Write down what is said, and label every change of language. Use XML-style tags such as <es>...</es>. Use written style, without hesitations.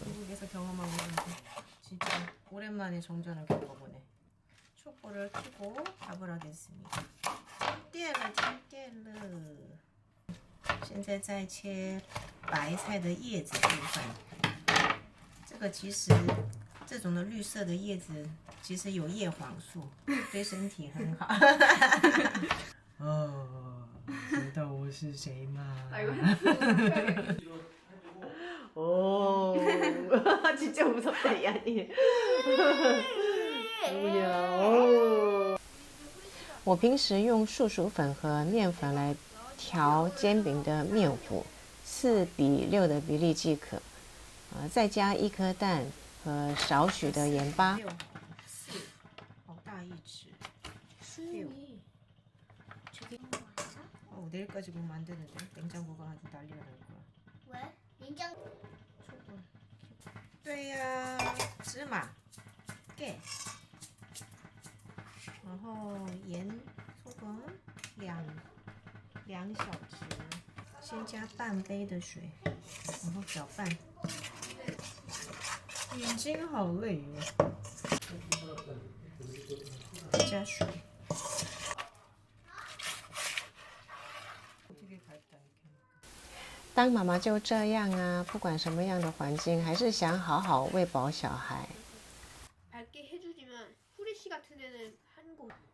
<ko>중국에서 경험하고 진짜 오랜만에 정전을 겪어보네. 촛불을 켜고 밥을 하겠습니다.</ko> <zh>停电了。现在在切白菜的叶子部分。这个其实这种的绿色的叶子其实有叶黄素，对身体很好。哦，知道我是谁吗？</zh> <ko>哦，진짜 무섭다 이 아니. 뭐야?</ko> <zh>我平时用树薯粉和面粉来调煎饼的面糊，4:6的比例即可。再加1颗蛋和少许的盐巴。 4，好大一匙。6。</zh> <ko>내일까지 보면 안 되는데 냉장고가 아주 난리가 날 거야. 왜? 냉장.</ko> <zh>对呀，芝麻、깨，然后盐、소금2小匙，先加半杯的水，然后搅拌。眼睛好累哦。加水。当妈妈就这样啊，不管什么样的环境，还是想好好喂饱小孩。</zh> <ko>밝게 해주지만 후레쉬 같은 데는 한국</ko>